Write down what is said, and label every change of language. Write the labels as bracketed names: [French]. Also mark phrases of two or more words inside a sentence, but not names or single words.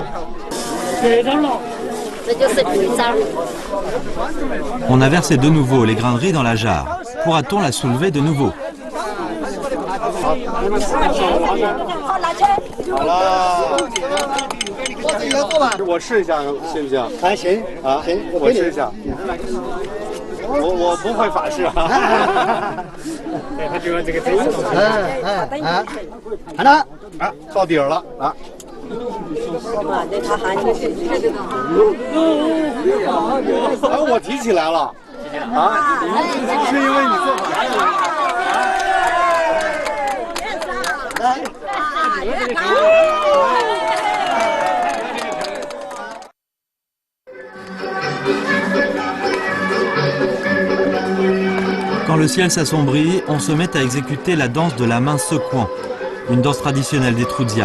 [French] On a versé de nouveau les grains de riz dans la jarre. Pourra-t-on la soulever de nouveau? [Chinese] 好了，我试一下行不行？还行啊，行，我试一下。我不会法事啊。他就用这个真手。看到啊，到底儿了啊。哎，我提起来了啊，是因为你做法事。 [French] Quand le ciel s'assombrit, on se met à exécuter la danse de la main secouant, une danse traditionnelle des Trudzia.